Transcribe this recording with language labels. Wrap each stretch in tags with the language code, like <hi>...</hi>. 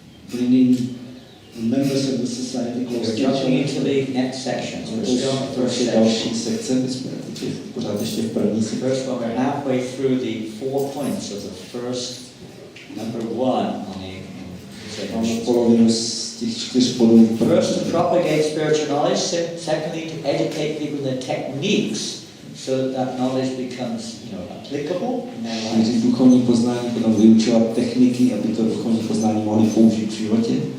<en>Bringing members of the society close to each other. Jumping into the next section. So we're still in the first section.</en> <cs>Další sekce, my jsme teď pořád ještě v první sekci.</cs> <en>First one, we're halfway through the 4 points of the first number 1 on the</en> <cs>Máme polovinu z těch 4 bodů.</cs> <en>First, to propagate spiritual knowledge. Secondly, to educate people in the techniques so that knowledge becomes, applicable in their lives.</en> <cs>Duchovní poznání, potom vyučovat techniky, aby to duchovní poznání mohli použít v životě.</cs>